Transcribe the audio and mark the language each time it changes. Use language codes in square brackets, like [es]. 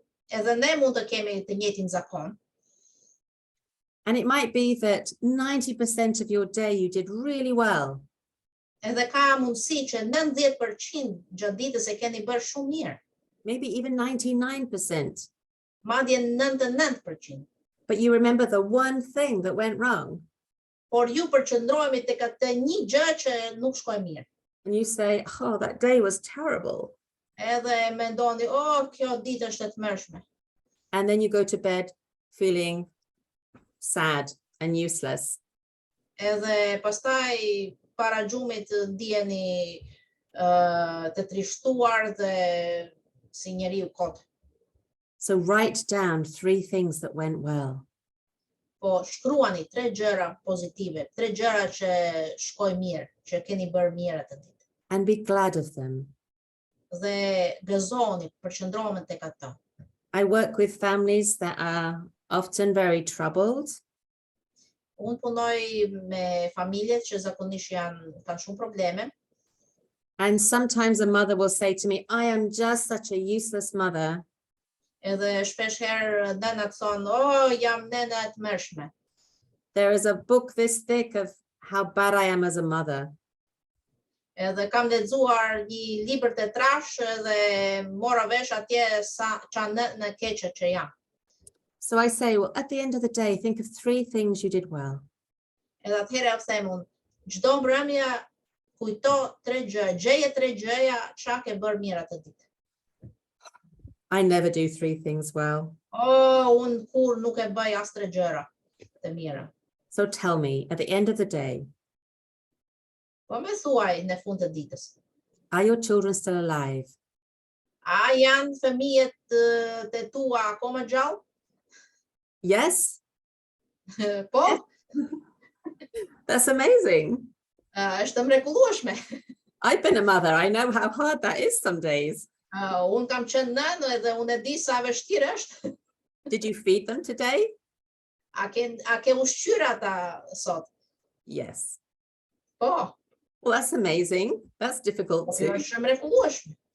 [sq] Edhe ne mund të kemi të njëjtin zakon. [en] And it might be that 90% of your day you did really well. [sq] Edhe ka mundësi që 90% gjatë ditës e keni bërë shumë mirë. [en] Maybe even 99%. [sq] Madje 99%. [en] But you remember the one thing that went wrong. [sq] Por ju përqendrohemi tek atë një gjë që nuk shkoi mirë. [en] And you say, oh, that day was terrible. [sq] Edhe mendoni, oh, kjo ditë është e tmerrshme. [en] And then you go to bed feeling sad and useless. [sq] Edhe pastaj para gjumit ndiheni të trishtuar dhe si njeriu kot. [en] So write down 3 things that went well. [sq] Po shkruani 3 gjëra pozitive, 3 gjëra që shkoi mirë, që keni bërë mirë atë ditë. [en] And be glad of them. [sq] Dhe gëzoni, përqendroheni tek ato. [en] I work with families that are often very troubled. [sq] Unë punoj me familjet që zakonisht kanë shumë probleme. [en] And sometimes a mother will say to me, I am just such a useless mother. [sq] Edhe shpesh herë nënat thonë, jam nëna e tmerrshme. [en] There is a book this thick of how bad I am as a mother. [sq] Edhe kam lexuar një libër të trash dhe mora vesh atje sa në keqe që jam. [en] So I say, well, at the end of the day, think of 3 things you did well. [sq] Edhe atëherë them unë, çdo mbrëmje kujto 3 gjëra, gjeje 3 gjëra çka ke bërë mirë atë ditë. [en] I never do 3 things well. [sq] Unë kur nuk e bëj as 3 gjëra të mira. [en] So tell me, at the end of the day, [sq] Po më thuaj në fund të ditës. [en] are your children still alive? [sq] A janë fëmijët të tua akoma gjallë? [en] Yes? [sq] Po, [en] That's amazing. [sq] është mrekullueshme. [en] I've been a mother. I know how hard that is some days. [sq] Unë kam qenë nënë edhe unë e di sa vështirë është. [en] Did you feed them today? [sq] A ke ushqyer ata sot? [en] Yes. [sq] Po, [en] Well, that's amazing. That's difficult too. [sq] është mrekullueshme.